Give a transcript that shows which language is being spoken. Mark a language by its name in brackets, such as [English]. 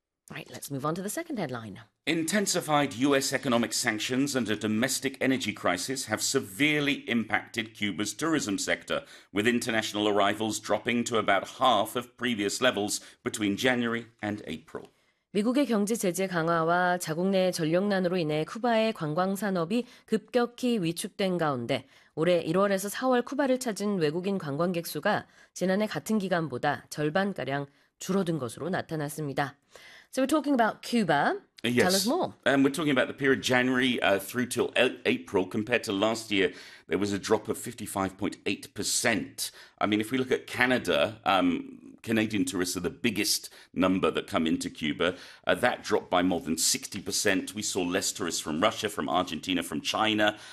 [English] Right, let's move on to the second headline. Intensified US economic sanctions and a domestic energy crisis have severely impacted Cuba's tourism sector, with international arrivals dropping to about half of previous levels between January and April. [Korean] 미국의 경제 제재 강화와 자국 내 전력난으로 인해 쿠바의 관광 산업이 급격히 위축된 가운데 올해 1월에서 4월 쿠바를 찾은 외국인 관광객 수가 지난해 같은 기간보다 절반가량 줄어든 것으로 나타났습니다. [English] So we're talking about Cuba. Tell us Yes, more. we're talking about the period January through till April. Compared to last year, there was a drop of 55.8%. I mean, if we look at Canada, Canadian tourists are the biggest number that come into Cuba. That dropped by more than 60%. We saw less tourists from Russia, from Argentina, from China.